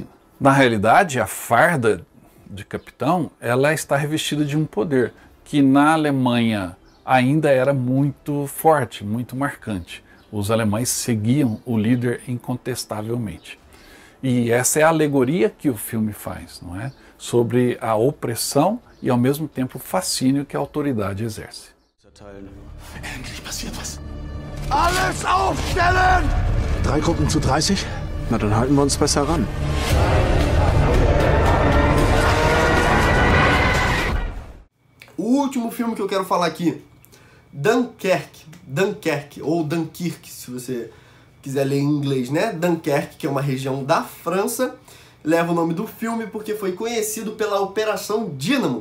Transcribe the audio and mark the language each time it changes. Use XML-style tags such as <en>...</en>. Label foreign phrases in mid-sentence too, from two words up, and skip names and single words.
<pt>Na realidade, a farda de capitão, ela está revestida de um poder que na Alemanha ainda era muito forte, muito marcante. Os alemães seguiam o líder incontestavelmente. E essa é a alegoria que o filme faz, não é? Sobre a opressão e ao mesmo tempo o fascínio que a autoridade exerce.</pt> <de>Endlich passiert was. Alles aufstellen! 3 Gruppen zu 30? Na, dann halten wir uns besser ran.</de> <pt>O último filme que eu quero falar aqui, Dunkirk, ou Dunkirk, se você quiser ler em inglês, né? Dunkirk, que é uma região da França, leva o nome do filme porque foi conhecido pela Operação Dínamo.</pt>